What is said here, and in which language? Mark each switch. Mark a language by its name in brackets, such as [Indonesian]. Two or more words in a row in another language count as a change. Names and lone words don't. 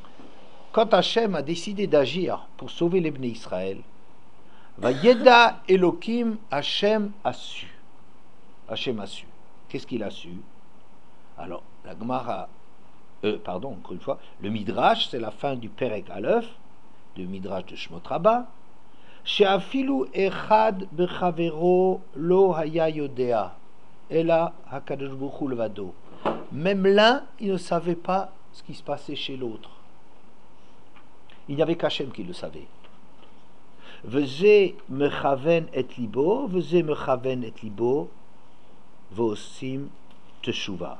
[French] Que quand Hachem a décidé d'agir pour sauver les [Hebrew] בני ישראל, וידע אלהים, [French] Hachem a su. Hachem a su. Qu'est-ce qu'il a su? Alors, la Gemara, encore une fois, le Midrash, c'est la fin du [Hebrew] פרק א, [French] du Midrash de Shmot Rabbah. [Hebrew] שאפילו אחד בחברו לא היה יודע אלא הקדוש ברוך הוא לבדו. [French] Même l'un, il ne savait pas ce qui se passait chez l'autre. Il n'y avait qu'Hachem qui le savait. [Hebrew] וזה מכוון את לבו, וזה מכוון את לבו, ועושים תשובה.